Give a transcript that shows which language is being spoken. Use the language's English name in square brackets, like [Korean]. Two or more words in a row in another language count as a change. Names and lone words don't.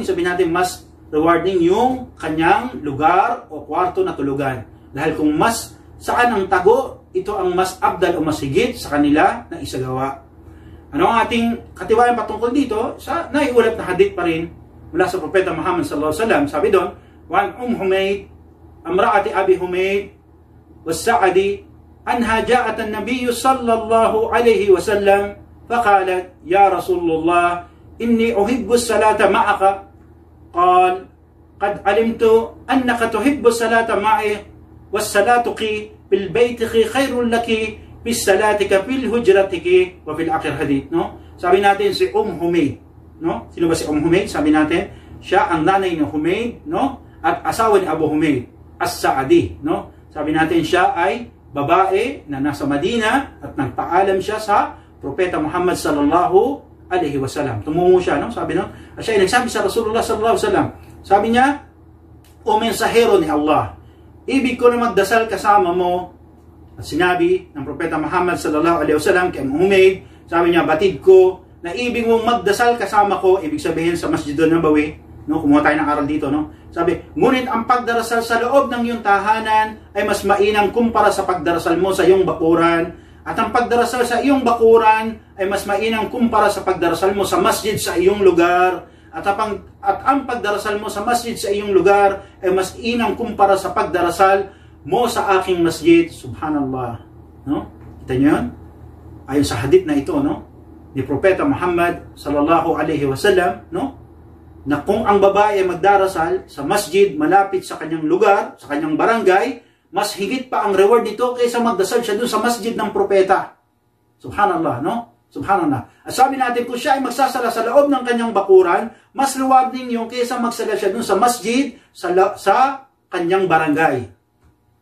[Filipino] Sabi natin mas rewarding yung kanyang lugar o kwarto na tulugan. Dahil kung mas saan ang tago, ito ang mas abdal o mas higit sa kanila na isagawa. Ano ang ating katiwayan patungkol dito? Sa naiulat na hadith pa rin mula sa Propeta Muhammad [Arabic] صلى الله عليه وسلم. [Filipino] Sabi doon, [Arabic] "وعن حميد امرأة أبي حميد الساعدي أنها جاءت النبي صلى الله عليه وسلم فقالت يا رسول الله إني أحب الصلاة معك." قال قد علمت أنك تحبين الصلاة معي وصلاتك في بيتك خير لك من صلاتك في حجرتك وفي آخر الحديث." [Filipino] No? Sabi natin si Humayd, no? Sino ba si Humayd? Sabi natin siya ang nanay ni Humayd, no? At asawa ni Abu Humayd, As-Sa'di, no? Sabi natin siya ay babae na nasa Madina at nagpaalam siya sa Propeta Muhammad [Arabic] صلى الله عليه وسلم. [Filipino] Tumungo siya, no? Sabi no, siya ay nagsabi sa Rasulullah [Arabic] صلى الله عليه وسلم. [Filipino] Sabi niya, "O mensahero ni Allah, ibig ko na magdasal kasama mo." At sinabi ng Propeta Muhammad [Arabic] صلى الله عليه وسلم [Filipino] kay Humayd, sabi niya, "Batid ko na ibig mong magdasal kasama ko," ibig sabihin sa Masjidun Nabawi, no? Kumuha tayo ng aral dito, no? Sabi, "Ngunit ang pagdarasal sa loob ng iyong tahanan ay mas mainam kumpara sa pagdarasal mo sa iyong bakuran, at ang pagdarasal sa iyong bakuran ay mas mainam kumpara sa pagdarasal mo sa masjid sa iyong lugar, at ang pagdarasal mo sa masjid sa iyong lugar ay mas inam kumpara sa pagdarasal mo sa aking masjid." Subhanallah, no? Kita niyo 'yan? Ayon sa hadith na ito, no? Ni Propeta Muhammad [Arabic] صلى الله عليه وسلم, [Filipino] no? Na kung ang babae ay magdarasal sa masjid malapit sa kanyang lugar, sa kanyang barangay, mas higit pa ang reward nito kaysa magdasal siya doon sa masjid ng propeta. Subhanallah, no? Subhanallah. At sabi natin, kung siya ay magsasala sa loob ng kanyang bakuran, mas rewarding yung kaysa magsala siya doon sa masjid, sa kanyang barangay, no?